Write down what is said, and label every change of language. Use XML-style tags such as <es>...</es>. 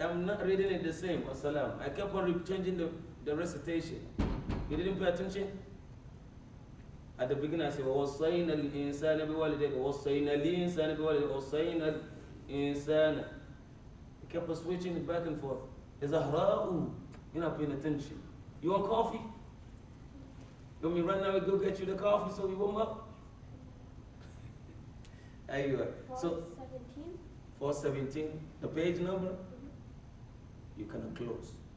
<en>I'm not reading it the same. Wassalam. I kept on changing the recitation. You didn't pay attention? At the beginning I said,</en> <ar>وَوَصَّيْنَا الْإِنسَانَ بِوَالِدَيْهِ وَوَصَّيْنَا الْإِنسَانَ بِوَالِدَيْهِ وَوَصَّيْنَا الْإِنسَانَ.</ar> <en>I kept on switching it back and forth. Zahra'u. You're not paying attention. You want coffee? You want me right now to go get you the coffee so we warm up? Anyway, so 417, the page number, you cannot close.</en>